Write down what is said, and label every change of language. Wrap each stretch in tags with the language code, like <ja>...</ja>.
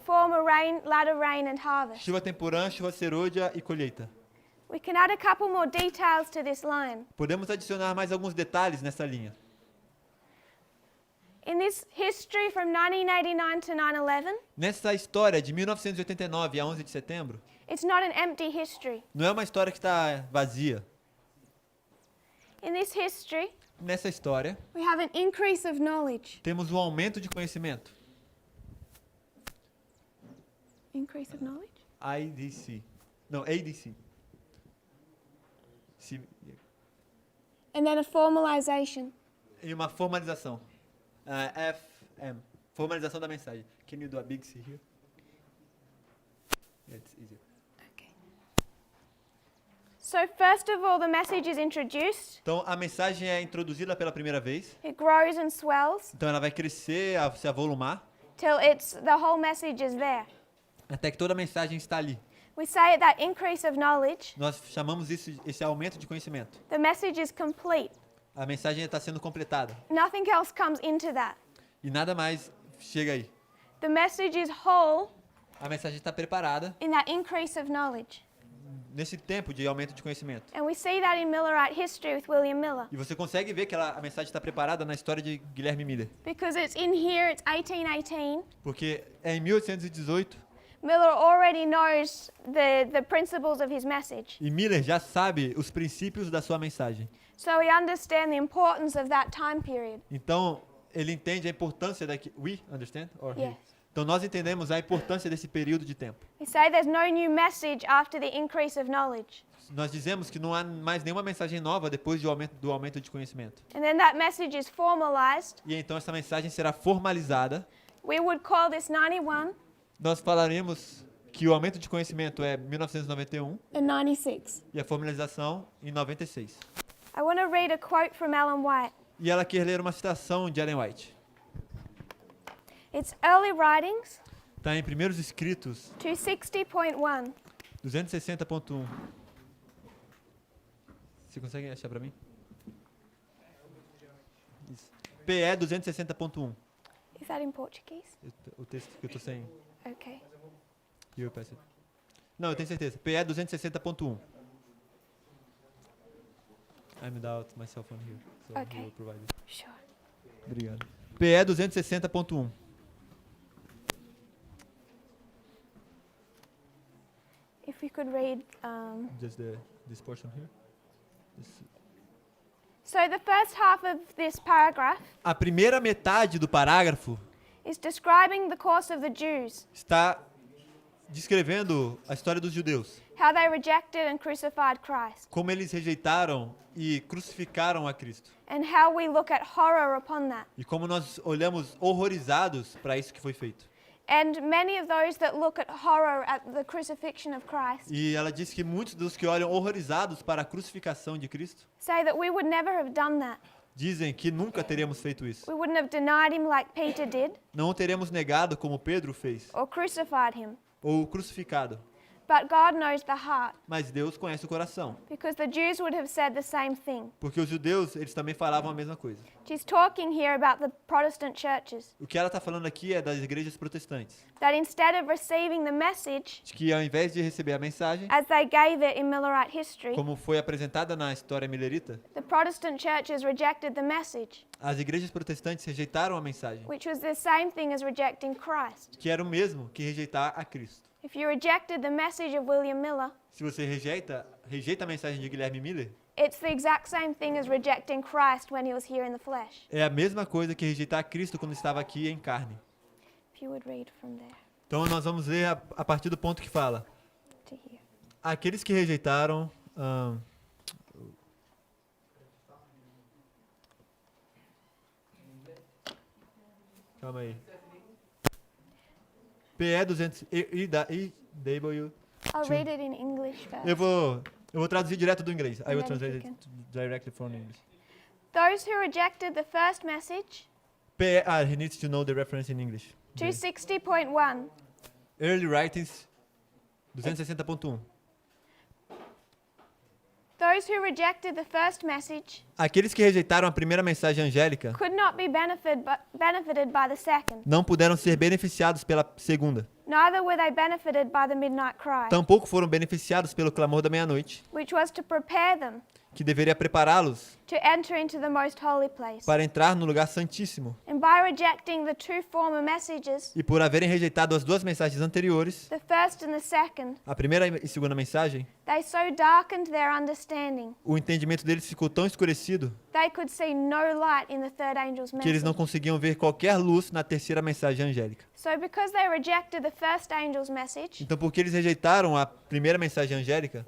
<en>former rain, latter rain, and harvest.</en> <pt>chuva temporã, chuva serôdia e colheita.</pt> <en>We can add a couple more details to this line.</en> <pt>Podemos adicionar mais alguns detalhes nessa linha.</pt> <en>In this history from 1989 to 9/11,</en> <pt>Nessa história de 1989 a 11 de setembro,</pt> <en>it's not an empty history.</en> <pt>não é uma história que está vazia.</pt> <en>In this history,</en> <pt>Nessa história,</pt> <en>we have an increase of knowledge.</en> <pt>temos um aumento de conhecimento.</pt> <en>Increase of knowledge?</en> <pt>IDC. Não, ADC.</pt> <en>And then a formalization.</en> <pt>E uma formalização. FM. Formalização da mensagem.</pt> <en>Can you do a big C here? Yeah, it's easier. Okay. So first of all, the message is introduced.</en> <pt>Então, a mensagem é introduzida pela primeira vez.</pt> <en>It grows and swells</en> <pt>Então, ela vai crescer, se avolumar,</pt> <en>till the whole message is there.</en> <pt>até que toda a mensagem está ali.</pt> <en>We say at that increase of knowledge,</en> <pt>Nós chamamos esse aumento de conhecimento.</pt> <en>the message is complete.</en> <pt>A mensagem está sendo completada.</pt> <en>Nothing else comes into that.</en> <pt>E nada mais chega aí.</pt> <en>The message is whole</en> <pt>A mensagem está preparada</pt> <en>in that increase of knowledge.</en> <pt>nesse tempo de aumento de conhecimento.</pt> <en>And we see that in Millerite history with William Miller.</en> <pt>E você consegue ver que a mensagem está preparada na história de Guilherme Miller.</pt> <en>Because it's in here, it's 1818.</en> <pt>Porque é em 1818</pt> <en>Miller already knows the principles of his message.</en> <pt>e Miller já sabe os princípios da sua mensagem.</pt> <en>So we understand the importance of that time period.</en> <pt>Então, ele entende a importância daqui.</pt> <en>We understand? Or he? Yes.</en> <pt>Então nós entendemos a importância desse período de tempo.</pt> <en>We say there's no new message after the increase of knowledge.</en> <pt>Nós dizemos que não há mais nenhuma mensagem nova depois do aumento de conhecimento.</pt> <en>And then that message is formalized.</en> <pt>E então essa mensagem será formalizada.</pt> <en>We would call this 91</en> <pt>Nós falaremos que o aumento de conhecimento é 1991</pt> <en>and 96.</en> <pt>e a formalização em 96.</pt> <en>I want to read a quote from Ellen White.</en> <pt>E ela quer ler uma citação de Ellen White.</pt> <en>It's Early Writings</en> <pt>Está em Primeiros Escritos</pt> <en>260.1.</en> <pt>260.1. Você consegue achar para mim? Isso. PE 260.1.</pt> <en>Is that in Portuguese?</en> <pt>O texto que eu estou sem.</pt> <en>Okay.</en> <pt>Não, eu tenho certeza. PE 260.1.</pt> <en>I'm without my cell phone here. So Okay. you will provide it. Sure.</en> <pt>Obrigado. PE 260.1.</pt> <en>If we could read. Just this portion here. So the first half of this paragraph</en> <pt>A primeira metade do parágrafo</pt> <en>is describing the course of the Jews,</en> <pt>está descrevendo a história dos judeus,</pt> <en>how they rejected and crucified Christ,</en> <pt>como eles rejeitaram e crucificaram a Cristo,</pt> <en>and how we look at horror upon that.</en> <pt>e como nós olhamos horrorizados para isso que foi feito.</pt> <en>And many of those that look at horror at the crucifixion of Christ</en> <pt>E ela diz que muitos dos que olham horrorizados para a crucificação de Cristo</pt> <en>say that we would never have done that.</en> <pt>dizem que nunca teremos feito isso.</pt> <en>We wouldn't have denied him like Peter did</en> <pt>Não o teremos negado como Pedro fez,</pt> <en>or crucified him.</en> <pt>ou crucificado.</pt> <en>But God knows the heart,</en> <pt>Mas Deus conhece o coração,</pt> <en>because the Jews would have said the same thing.</en> <pt>porque os judeus, eles também falavam a mesma coisa.</pt> <en>She's talking here about the Protestant churches,</en> <pt>O que ela está falando aqui é das igrejas protestantes,</pt> <en>that instead of receiving the message</en> <pt>de que ao invés de receber a mensagem,</pt> <en>as they gave it in Millerite history,</en> <pt>como foi apresentada na história millerita,</pt> <en>the Protestant churches rejected the message,</en> <pt>as igrejas protestantes rejeitaram a mensagem,</pt> <en>which was the same thing as rejecting Christ.</en> <pt>que era o mesmo que rejeitar a Cristo.</pt> <en>If you rejected the message of William Miller,</en> <pt>Se você rejeita a mensagem de Guilherme Miller,</pt> <en>it's the exact same thing as rejecting Christ when he was here in the flesh.</en> <pt>é a mesma coisa que rejeitar a Cristo quando estava aqui em carne.</pt> <en>If you would read from there</en> <pt>Então nós vamos ler a partir do ponto que fala:</pt> <en>to here.</en> <pt>aqueles que rejeitaram calma aí. PE 200 IW.</pt> <en>I'll read it in English first.</en> <pt>Eu vou traduzir direto do inglês.</pt> <en>I will And then translate you it directly from English. Those who rejected the first message, PE, he needs to know the reference in English. 260.1. Early Writings 260.1. Those who rejected the first message</en> <pt>Aqueles que rejeitaram a primeira mensagem angélica</pt> <en>could not be benefited by the second.</en> <pt>não puderam ser beneficiados pela segunda.</pt> <en>Neither were they benefited by the midnight cry,</en> <pt>Tampouco foram beneficiados pelo clamor da meia-noite,</pt> <en>which was to prepare them</en> <pt>que deveria prepará-los</pt> <en>to enter into the most holy place.</en> <pt>para entrar no lugar santíssimo.</pt> <en>And by rejecting the two former messages,</en> <pt>E por haverem rejeitado as duas mensagens anteriores,</pt> <en>the first and the second,</en> <pt>a primeira e segunda mensagem,</pt> <en>they so darkened their understanding,</en> <pt>o entendimento deles ficou tão escurecido</pt> <en>they could see no light in the third angel's</en> <pt>que eles não</pt> <en>message.</en> <pt>conseguiam ver qualquer luz na terceira mensagem angélica.</pt> <en>So because they rejected the first angel's message,</en> <pt>Então, porque eles rejeitaram a primeira mensagem angélica,</pt>